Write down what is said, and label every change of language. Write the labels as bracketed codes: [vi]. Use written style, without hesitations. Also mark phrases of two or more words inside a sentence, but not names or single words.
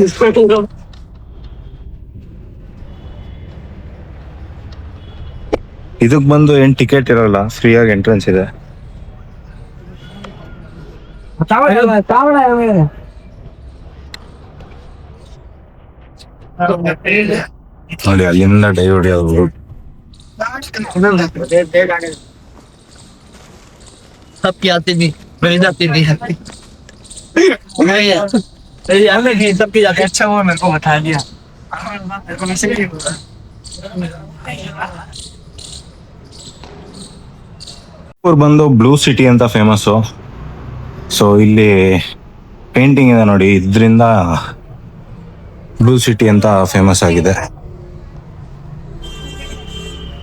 [kn] ಇದಕ್ ಬಂದು ಏನ್ ಟಿಕೆಟ್ ಇರಲ್ಲ, ಫ್ರೀಯಾಗಿ ಎಂಟ್ರೆನ್ಸ್ ಇದೆ. ನೋಡಿ ಅಲ್ಲಿಂದ ಡೈ ಹೊಡಿಯೋದು. [hi] सबकी आती थी, मेरी जाती थी। सबकी जाती। अच्छा हुआ मेरे को बता दिया। [kn] ಬಂದು ಬ್ಲೂ ಸಿಟಿ ಅಂತ ಫೇಮಸ್ಸು. ಸೊ ಇಲ್ಲಿ ಪೇಂಟಿಂಗ್ ಇದೆ ನೋಡಿ, ಇದರಿಂದ ಬ್ಲೂ ಸಿಟಿ ಅಂತ ಫೇಮಸ್ ಆಗಿದೆ.